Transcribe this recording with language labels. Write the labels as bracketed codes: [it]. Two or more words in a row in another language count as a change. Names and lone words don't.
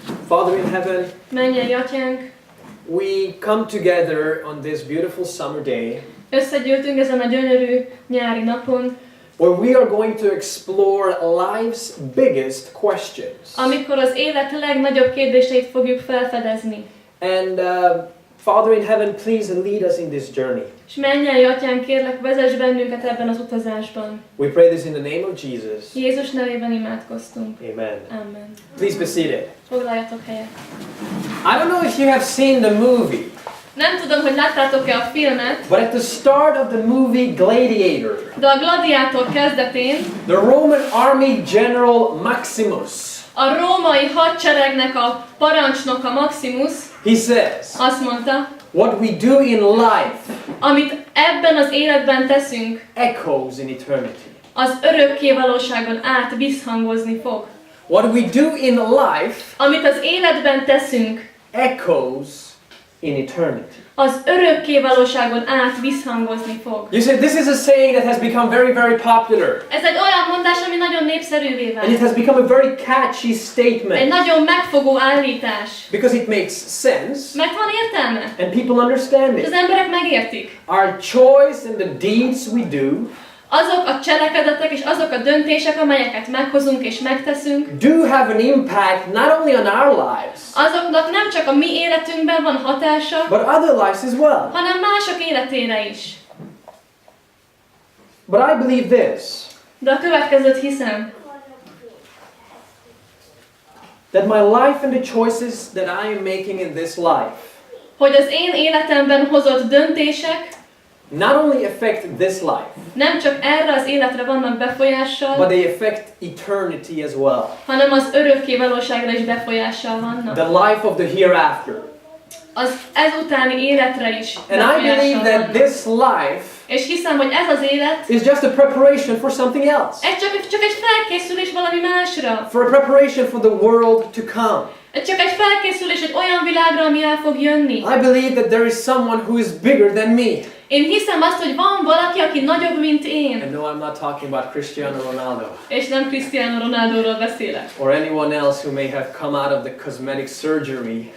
[en] Father in heaven, [hu] Mennyei Atyánk, [en] we come together on this beautiful summer day [hu] összegyűltünk ezen a gyönyörű nyári napon, [en] where we are going to explore life's biggest questions. [hu] amikor az élet legnagyobb kérdéseit fogjuk felfedezni. [en] And Father in heaven, please lead us in this journey. [hu] És mennyei Atyánk, kérlek, vezess bennünket ebben az utazásban. [en] We pray this in the name of Jesus. [hu] Jézus nevében imádkoztunk. [en] Amen. [hu] Amen. [en] Please be seated. [hu] Foglaljatok helyet. [en] I don't know if you have seen the movie, [hu] Nem tudom, hogy láttátok-e a filmet, [en] but at the start of the movie Gladiator, [hu] de a Gladiátor kezdetén [en] the Roman army general Maximus, [hu] a római hadseregnek a parancsnoka Maximus [en] he says, [hu] azt mondta, [en] what we do in life [hu] amit ebben az életben teszünk, [en] echoes in eternity. [hu] az örökkévalóságon át visszhangozni fog. [en] What we do in life [hu] Amit az életben teszünk, [en] echoes in eternity. [hu] az örökkévalóságon át visszhangozni fog. [en] You see, this is a saying that has become very, very popular. [hu] Ez egy olyan mondás, ami nagyon népszerűvé [en] And it [hu] vált. [en] has become a very catchy [hu] Egy [en] statement [hu] nagyon megfogó állítás. [en] because it makes sense [hu] Mert van értelme. [en] and people understand [hu] És az [en] it. [hu] emberek megértik. [en] Our choice and the deeds we do [hu] Azok a cselekedetek és azok a döntések, amelyeket meghozunk és megteszünk, [en] do have an impact not only on our lives, [hu] azoknak nem csak a mi életünkben van hatása, [en] but other lives as well. [hu] hanem mások életére is. [en] But I believe this, [hu] De a következőt hiszem, [en] that my life and the choices that I am making in this life [hu] hogy az én életemben hozott döntések [en] not only affect this life, [hu] nem csak erre az életre vannak [en] but [hu] befolyással, [en] they affect eternity as well. [hu] hanem az örökkévalóságra is befolyással vannak. [en] The life of the hereafter. [hu] Az ezutáni életre is [en] And I believe [hu] befolyással [en] that [hu] vannak. [en] this life [hu] És hiszem, hogy ez az élet [en] is just a preparation for something else. [hu] ez csak egy felkészülés valami másra. [en] For a preparation for the world to come. [hu] Ez csak egy felkészülés egy olyan világra, ami el fog jönni. [en] I believe that there is someone who is bigger than me. [hu] Én hiszem azt, hogy van valaki, aki nagyobb, mint én. [en] And no, I'm not talking about Cristiano Ronaldo [hu] És nem Cristiano Ronaldoról beszélek. [en] or anyone else who may have come out of the cosmetic surgery,